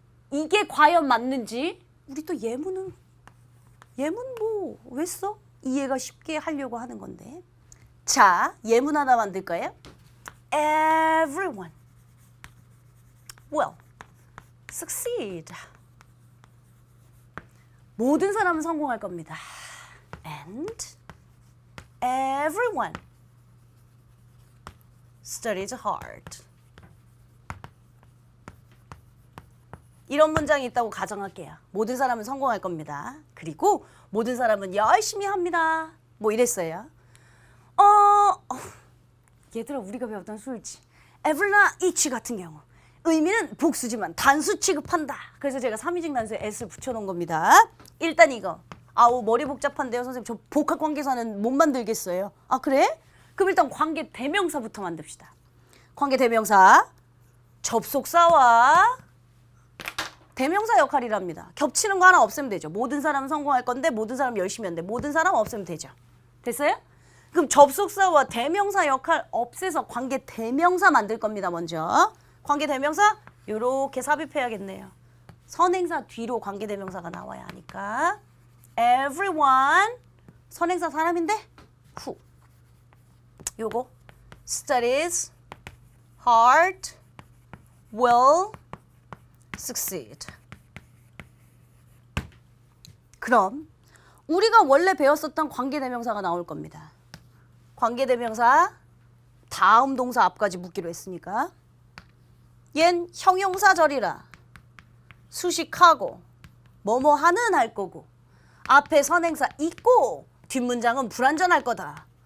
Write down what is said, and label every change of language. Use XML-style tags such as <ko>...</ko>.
<ko>이게 과연 맞는지 우리 또 예문 뭐 왜 써? 이해가 쉽게 하려고 하는 건데. 자, 예문 하나 만들까요?</ko> <en>Everyone will succeed.</en> <ko>모든 사람은 성공할 겁니다.</ko> <en>And everyone studies hard.</en> <ko>이런 문장이 있다고 가정할게요. 모든 사람은 성공할 겁니다. 그리고 모든 사람은 열심히 합니다. 뭐 이랬어요. 얘들아 우리가 배웠던 수일치. ever나 each 같은 경우 의미는 복수지만 단수 취급한다. 그래서 제가 삼위직 단수에 s를 붙여놓은 겁니다. 일단 이거. 머리 복잡한데요. 선생님 저 복합관계사는 못 만들겠어요. 그래? 그럼 일단 관계대명사부터 만듭시다. 관계대명사 접속사와 대명사 역할이랍니다. 겹치는 거 하나 없애면 되죠. 모든 사람은 성공할 건데 모든 사람 열심히 한대. 모든 사람 없애면 되죠. 됐어요? 그럼 접속사와 대명사 역할 없애서 관계대명사 만들 겁니다. 먼저. 관계대명사 요렇게 삽입해야겠네요. 선행사 뒤로 관계대명사가 나와야 하니까.</ko> <en>Everyone</en> <ko>선행사 사람인데</ko> <en>who</en> <ko>요거</ko> <en>studies hard will succeed.</en> <ko>그럼 우리가 원래 배웠었던 관계대명사가 나올 겁니다. 관계대명사 다음 동사 앞까지 묻기로 했으니까 얜 형용사절이라 수식하고 뭐뭐 하는 할 거고 앞에 선행사 있고 뒷문장은 불완전할 거다.</ko>